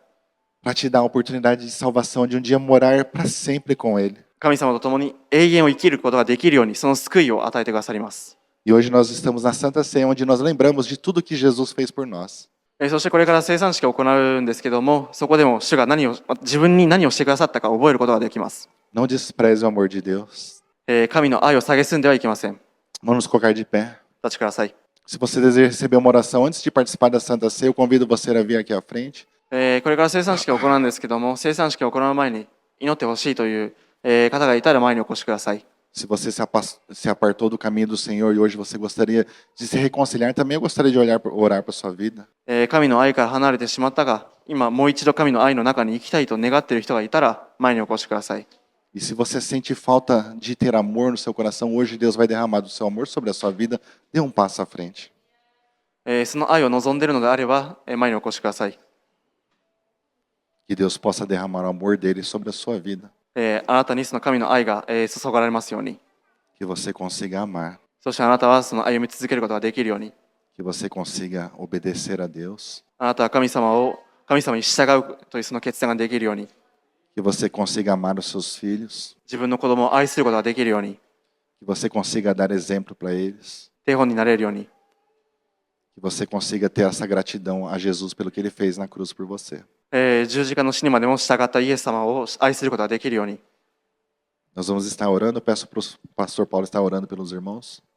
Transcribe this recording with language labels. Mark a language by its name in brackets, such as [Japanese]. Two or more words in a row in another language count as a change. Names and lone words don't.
[Portuguese] Para te dar a oportunidade de salvação de um dia morar para sempre com Ele. [Japanese] 神様と共に永遠を生きることができるようにその救いを与えてくださります。 [Portuguese] E hoje nós estamos na Santa Ceia, onde nós lembramos de tudo que Jesus fez por nós. [Japanese] そしてこれから聖餐式を行うんですけども、そこでも主が自分に何をしてくださったか覚えることができます。 [Portuguese] Não despreze o amor de Deus. [Japanese] 神の愛を蔑んではいけません。 [Portuguese] Vamos nos colocar de pé. [Japanese] 立ちください。 [Portuguese] Se você deseja receber uma oração antes de participar da Santa Ceia, eu convido você a vir aqui à frente. [Japanese] これから聖餐式を行うんですけども、聖餐式を行う前に祈ってほしいという方がいたら前にお越しください。 [Portuguese] Se você se apartou do caminho do Senhor e hoje você gostaria de se reconciliar, também eu gostaria de orar para a sua vida. [Japanese] 神の愛から離れてしまったが、今もう一度神の愛の中に生きたいと願っている人がいたら前にお越しください。 [Portuguese] E se você sente falta de ter amor no seu coração, hoje Deus vai derramar do seu amor sobre a sua vida. Dê um passo à frente. [Japanese] その愛を望んでいるのであれば前にお越しください。 [Portuguese] Que Deus possa derramar o amor dele sobre a sua vida. [Japanese] あなたにその神の愛が注がれますように。 [Portuguese] Que você consiga amar. [Japanese] そしてあなたはその歩み続けることができるように。 [Portuguese] Que você consiga obedecer a Deus. [Japanese] あなたは神様に従うというその決断ができるように。 [Portuguese] Que você consiga amar os seus filhos. [Japanese] 自分の子供を愛することができるように。 [Portuguese] Que você consiga dar exemplo para eles. [Japanese] 手本になれるように。 [Portuguese] Que você consiga ter essa gratidão a Jesus pelo que ele fez na cruz por você. [Japanese] 十字架の死にまでも従ったイエス様を愛することができるように。 [Portuguese] Nós vamos estar orando. Eu peço para o pastor Paulo estar orando pelos irmãos.